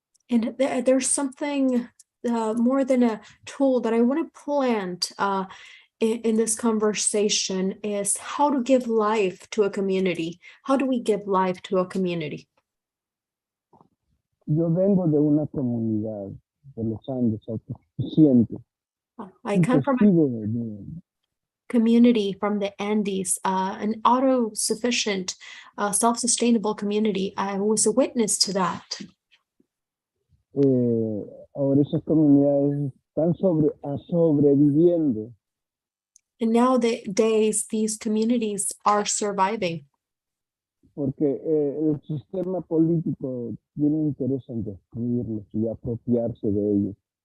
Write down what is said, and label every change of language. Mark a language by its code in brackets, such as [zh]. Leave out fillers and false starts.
[en] And there's something more than a tool that I want to plant in this conversation is how to give life to a community. How do we give life to a community? [es] Yo vengo de una comunidad de los Andes autosuficiente. [en] I come from a community from the Andes, an auto-sufficient, self-sustainable community. I was a witness to that. [es] Ahora esas comunidades están sobreviviendo. [en] And nowadays, these communities are surviving. [es] Porque el sistema político tiene interés en destruirlos y apropiarse de ellos.